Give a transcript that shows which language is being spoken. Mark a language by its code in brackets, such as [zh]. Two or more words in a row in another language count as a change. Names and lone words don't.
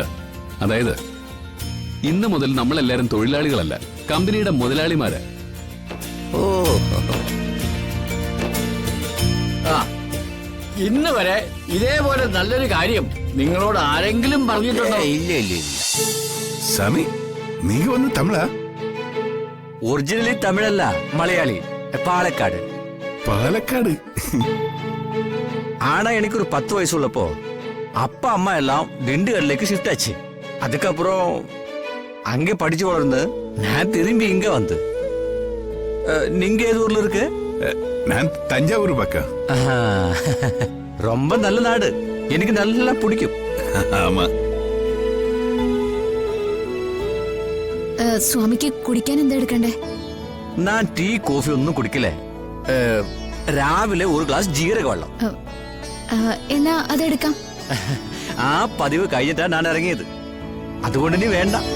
[ml] അതായത് ഇന്ന് മുതൽ നമ്മളെല്ലാരും തൊഴിലാളികളല്ല, കമ്പനിയുടെ മുതലാളിമാര്. ഓ, ഇന്ന് വരെ ഇതേപോലെ നല്ലൊരു കാര്യം നിങ്ങളോട് ആരെങ്കിലും പറഞ്ഞിട്ടുണ്ടോ? ഇല്ല ഇല്ല ഇല്ല. [ta] சாமி நீங்க வந்து தமிழா? [ml] ഒറിജിനലി തമിഴല്ല, മലയാളി, പാലക്കാട്. പാലക്കാട്. [ta] ஆனா எனக்கு ஒரு 10 வயசு உள்ளப்போ அப்பா அம்மா எல்லாம் திண்டுக்கல்லுக்கு ஷிஃப்ட் ஆச்சு. அதுக்கப்புறம் அங்கே படிச்சு வளர்ந்து நான் திரும்பி இங்க வந்து. நீங்க ஏது ஊர்ல இருக்கு? நான் தஞ்சாவூர் பக்கம். ரொம்ப நல்ல நாடு, எனக்கு நல்லா பிடிக்கும். ஆமா. [ml] സ്വാമിക്ക് കുടിക്കാൻ എന്താ എടുക്കണ്ടേ? ഞാൻ [en] tea coffee [ml] ഒന്നും കുടിക്കില്ലേ. രാവിലെ ഒരു ഗ്ലാസ് ജീരക വെള്ളം. എന്നാ അതെടുക്കാം. ആ പതിവ് കഴിഞ്ഞിട്ടാണ് ഞാൻ ഇറങ്ങിയത്, അതുകൊണ്ട് ഇനി വേണ്ട.